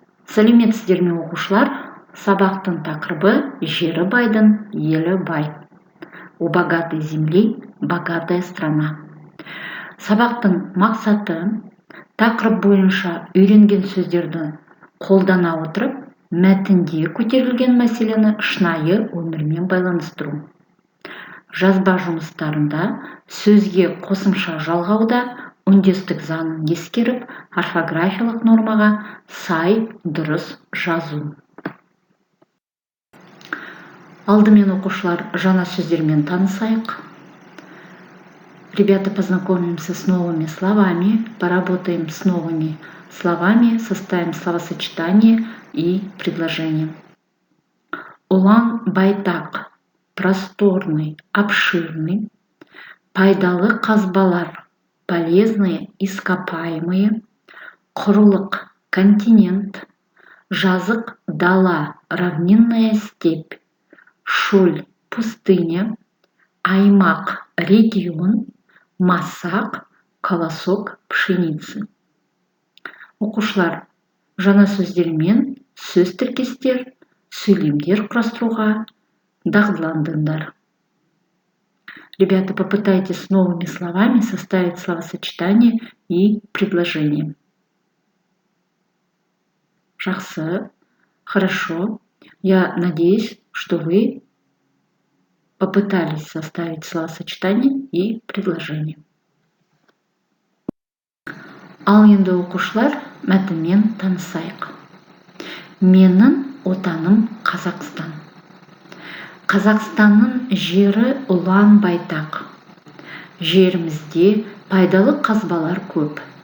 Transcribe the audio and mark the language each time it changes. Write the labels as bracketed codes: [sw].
[kk] Сәлеметсіздер ме оқушылар? Сабақтың тақырыбы «Жері байдың, елі бай». [ru] У богатой земли богатая страна. [kk] Сабақтың мақсаты тақырып бойынша үйренген сөздерді қолдана отырып, мәтінде көтерілген мәселені шынайы өмірмен байланыстыру. Жазба жұмыстарында сөзге қосымша жалғауда үндестік заңын ескеріп, орфографиялық нормаға сай дұрыс жазу. Алдымен оқушылар жаңа сөздермен танысайық. [ru] Ребята, познакомимся с новыми словами, поработаем с новыми словами, составим словосочетание и предложение. [kk] Улан байтақ, просторный, обширный, пайдалы қазбалар, полезные ископаемые, құрлық, континент, жазық, дала, равнинная степь, шөль, пустыня, аймақ, регион, масақ, колосок пшеницы. Оқушылар, жаңа сөздермен сөз тіркестер, сөйлемдер құрастыруға дағдыландыңдар. [ru] Ребята, попытайтесь с новыми словами составить словосочетание и предложение. [kk] Жақсы, [ru] хорошо. Я надеюсь, что вы попытались составить словосочетание и предложение. [kk] Ал енді оқушылар, мәтінмен танысайық. Менің отаным Қазақстан. Қазақстанның жері ұлан байтақ. Жерімізде пайдалы қазбалар көп.